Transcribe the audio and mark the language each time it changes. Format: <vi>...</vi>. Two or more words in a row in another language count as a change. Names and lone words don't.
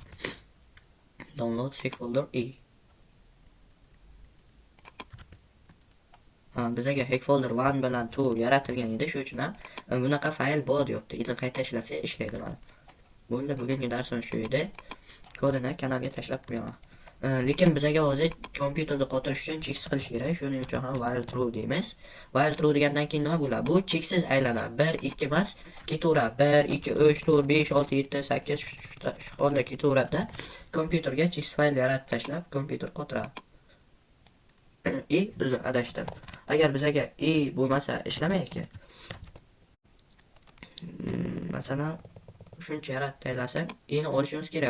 <en>Download hack folder</en> <uz>bizaga</uz> <en>hack folder</en> <uz>1 bilan 2 yaratilgan edi, shuning uchun ham bunaqa fayl bor deyapti. Endi qayta ishlatsa ishlaydi mana. Bo'ldi, bugungi darsimiz shu edi. Kodini kanalga tashlab qo'yaman. Lekin bizaga hozir kompyuterda qotirish uchun cheksiz qilish kerak. Shuning uchun ham</uz> <en>while true</en> <uz>deymiz.</uz> <en>While true</en> <uz>degandan keyin nima bo'ladi? Bu cheksiz aylanadi. 1 2 emas, ketaveradi. 1 2 3 4 5 6 7 8 shu holda ketaveradi. Kompyuterga cheksiz fayl yaratib tashlab, kompyuter qotiradi. Uzr, adashdim. Agar bizaga bo'lmasa ishlamaydi. Masalan shuncha yaratib taylasak, ni olishimiz kerak.</uz>